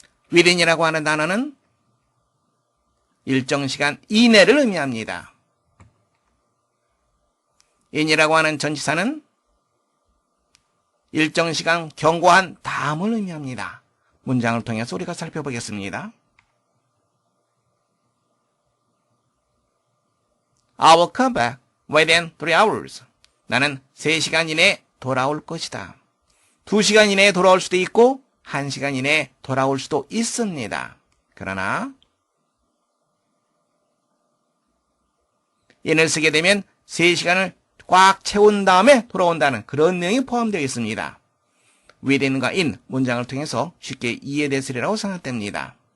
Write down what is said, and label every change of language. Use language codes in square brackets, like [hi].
[ko] within이라고 하는 단어는 일정 시간 이내를 의미합니다. in이라고 하는 전치사는 일정 시간 경고한 다음을 의미합니다. 문장을 통해서 우리가 살펴보겠습니다. [en] I will come back within 3 hours. [ko] 나는 3시간 이내에 돌아올 것이다. 2시간 이내에 돌아올 수도 있고 1시간 이내에 돌아올 수도 있습니다. 그러나 in을 쓰게 되면 3시간을 꽉 채운 다음에 돌아온다는 그런 내용이 포함되어 있습니다. within과 in 문장을 통해서 쉽게 이해됐으리라고 생각됩니다.